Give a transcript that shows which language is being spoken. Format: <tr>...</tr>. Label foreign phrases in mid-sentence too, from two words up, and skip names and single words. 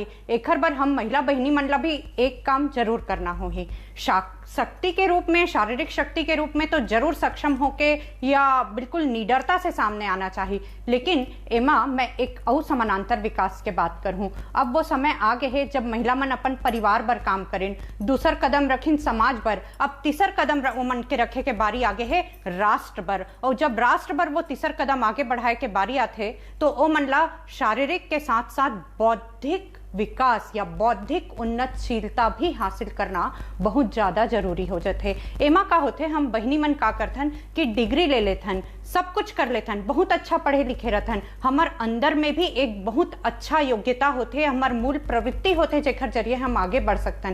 <hne>एखर बर हम महिला बहिनी मनला भी एक काम जरूर करना हो ही, शक्ति के रूप में, शारीरिक शक्ति के रूप में तो जरूर सक्षम होके या बिल्कुल निडरता से सामने आना चाहिए। लेकिन एमा मैं एक और समानांतर विकास के बात करूं। अब वो समय आ गए है जब महिला मन अपन परिवार बर काम करें, दूसर कदम रखिन समाज बर, अब तीसर कदम मन के रखे के बारी आगे है राष्ट्र बर। और जब राष्ट्र बर वो तीसर कदम आगे बढ़ाए के बारी आते तो ओ मनला शारीरिक के साथ साथ बौद्धिक विकास या बौद्धिक उन्नतशीलता भी हासिल करना बहुत ज्यादा जरूरी हो जाते। एमा का होते हम बहिनी मन का करथन कि डिग्री ले लेथन, सब कुछ कर लेथन, बहुत अच्छा पढ़े लिखे रहथन, हमार अंदर में भी एक बहुत अच्छा योग्यता होते, हमार मूल प्रवृत्ति होते जेकर जरिए हम आगे बढ़ सकतन।</hne>